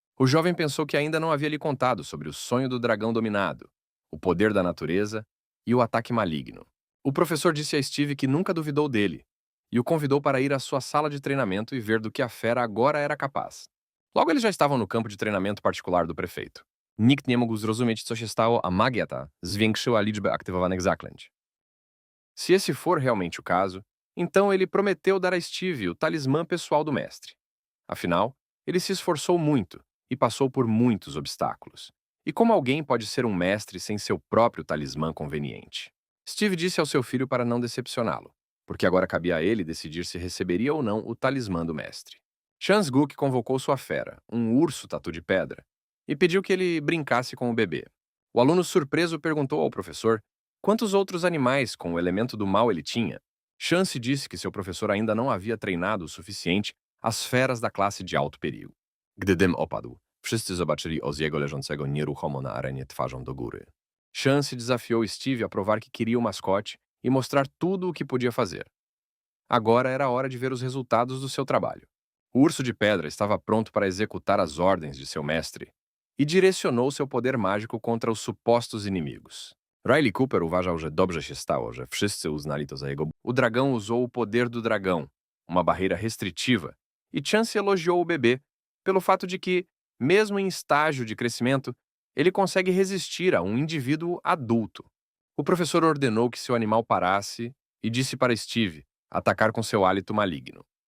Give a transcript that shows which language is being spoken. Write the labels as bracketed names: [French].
[Portuguese] O jovem pensou que ainda não havia lhe contado sobre o sonho do dragão dominado, o poder da natureza e o ataque maligno. O professor disse a Steve que nunca duvidou dele e o convidou para ir à sua sala de treinamento e ver do que a fera agora era capaz. Logo eles já estavam no campo de treinamento particular do prefeito. [Polish] Nikt nie mógł zrozumieć, co się stało, a magia ta zwiększyła liczbę aktywowanych zaklęć. [Portuguese] Se esse for realmente o caso, então ele prometeu dar a Steve o talismã pessoal do mestre. Afinal, ele se esforçou muito e passou por muitos obstáculos. E como alguém pode ser um mestre sem seu próprio talismã conveniente? Steve disse ao seu filho para não decepcioná-lo, porque agora cabia a ele decidir se receberia ou não o talismã do mestre. Chance-Guk convocou sua fera, um urso tatu de pedra, e pediu que ele brincasse com o bebê. O aluno surpreso perguntou ao professor quantos outros animais com o elemento do mal ele tinha. Chance disse que seu professor ainda não havia treinado o suficiente as feras da classe de alto perigo. [Polish] Gdy dym opadł, wszyscy zobaczyli Ozziego leżącego nieruchomo na arenie twarzą do góry. [Portuguese] Chance desafiou Steve a provar que queria o mascote e mostrar tudo o que podia fazer. Agora era hora de ver os resultados do seu trabalho. O urso de pedra estava pronto para executar as ordens de seu mestre e direcionou seu poder mágico contra os supostos inimigos. [Polish] Riley Cooper uważał, że dobrze się stało, że wszyscy uznali to za jego... [Portuguese] O dragão usou o poder do dragão, uma barreira restritiva, e Chance elogiou o bebê pelo fato de que, mesmo em estágio de crescimento, ele consegue resistir a um indivíduo adulto. O professor ordenou que seu animal parasse e disse para Steve atacar com seu hálito maligno.